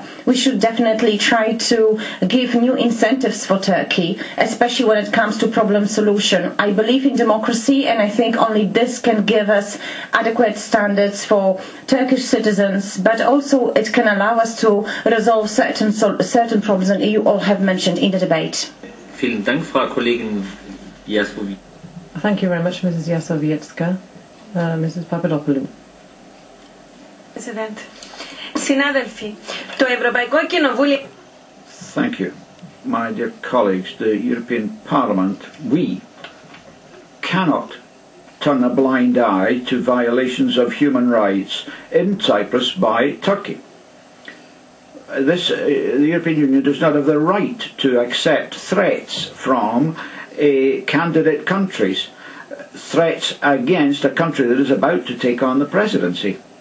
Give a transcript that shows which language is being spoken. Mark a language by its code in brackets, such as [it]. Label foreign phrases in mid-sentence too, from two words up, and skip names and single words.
[en] We should definitely try to give new incentives for Turkey, especially when it comes to problem solution. I believe in democracy, and I think only this can give us adequate standards for Turkish citizens, but also it can allow us to resolve certain problems that you all have mentioned in the debate. [de] Vielen Dank, Frau Kollegin Jasłowiecka. [en] Thank you very much, Mrs. Jasłowiecka. Mrs. Papadopoulou. President. [el] Συνάδελφοι, το Ευρωπαϊκό Κοινοβούλιο. [en] Thank you. My dear colleagues, the European Parliament, we cannot turn a blind eye to violations of human rights in Cyprus by Turkey. The European Union does not have the right to accept threats from candidate countries, threats against a country that is about to take on the presidency.